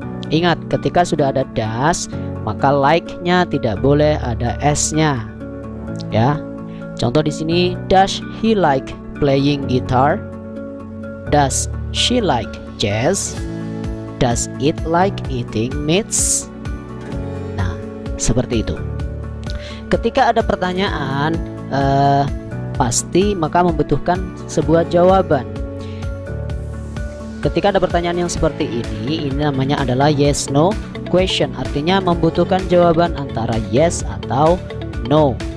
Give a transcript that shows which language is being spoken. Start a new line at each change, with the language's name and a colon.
Indonesian: Ingat, ketika sudah ada does, maka like-nya tidak boleh ada s-nya, ya. Contoh di sini,
English: does he like playing guitar? Does she like jazz? Does it like eating meats?
Indonesian: Nah, seperti itu. Ketika ada pertanyaan, pasti maka membutuhkan sebuah jawaban. Ketika ada pertanyaan yang seperti ini namanya adalah yes no question, artinya membutuhkan jawaban antara yes atau no.